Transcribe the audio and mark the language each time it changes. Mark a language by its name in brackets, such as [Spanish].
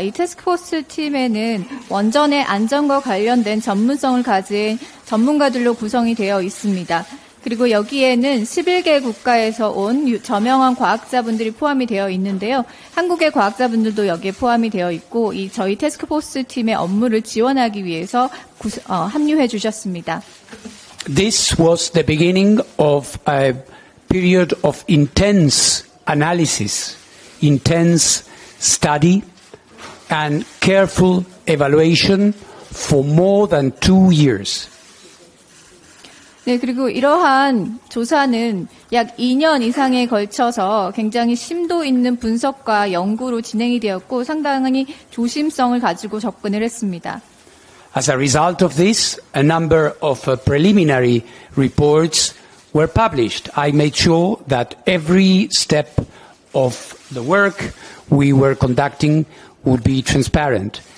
[Korean] 이 태스크포스 팀에는 원전의 안전과 관련된 전문성을 가진 전문가들로 구성이 되어 있습니다. 그리고 여기에는 11개 국가에서 온 저명한 과학자분들이 포함이 되어 있는데요. 한국의 과학자분들도 여기에 포함이 되어 있고 이 저희 태스크포스 팀의 업무를 지원하기 위해서 합류해 주셨습니다. [English] This was the beginning of a period of intense analysis, intense study, and careful evaluation for more than 2 years. [Korean] 네, 그리고 이러한 조사는 약 2년 이상에 걸쳐서 굉장히 심도 있는 분석과 연구로 진행이 되었고 상당히 조심성을 가지고 접근을 했습니다. [English] As a result of this, a number of preliminary reports were published. I made sure that every step of the work we were conducting would be transparent.